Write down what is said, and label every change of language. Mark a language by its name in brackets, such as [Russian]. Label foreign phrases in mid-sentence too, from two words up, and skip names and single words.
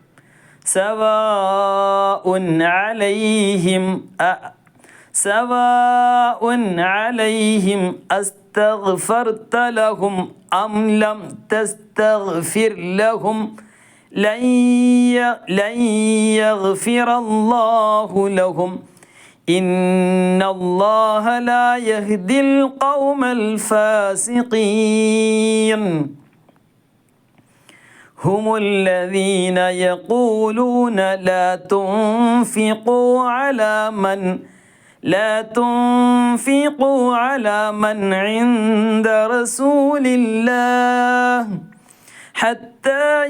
[Arabic] سواء عليهم، سواء عليهم أستغفرت لهم أم لم تستغفر لهم لن يغفر الله لهم إن الله لا يهدي القوم الفاسقين. هم الذين يقولون لا تنفقوا على من عند رسول الله حتى